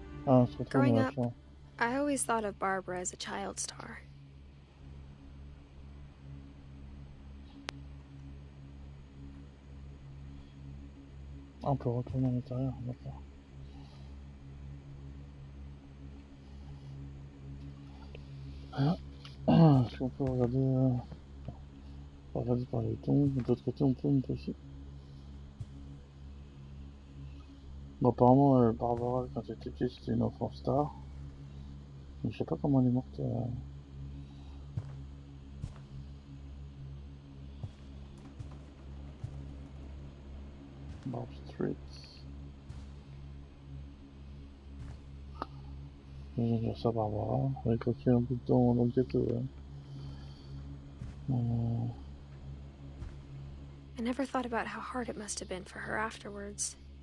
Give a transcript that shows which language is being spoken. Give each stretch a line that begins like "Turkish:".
French: Ah, on se retrouve dans la chambre.
English: I always thought of Barbara as a child star.
French: Ah, on peut retourner à l'intérieur, d'accord. Est-ce qu'on peut regarder, par les tons, de l'autre côté on peut aussi. Bon, apparemment, Barbara, quand elle était petite, c'était une enfant star. Mais je sais pas comment elle est morte.
English: Barb Street.
French: Je viens de dire ça Barbara. Elle a croqué un bout de temps dans le gâteau.
English: I never thought about how hard it must have been for her afterwards.